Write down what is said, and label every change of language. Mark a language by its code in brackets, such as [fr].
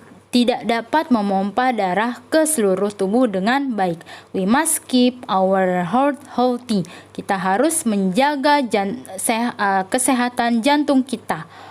[id] Tidak dapat memompa darah ke seluruh tubuh dengan baik. [en] We must keep our heart healthy. [id] Kita harus menjaga kesehatan jantung kita.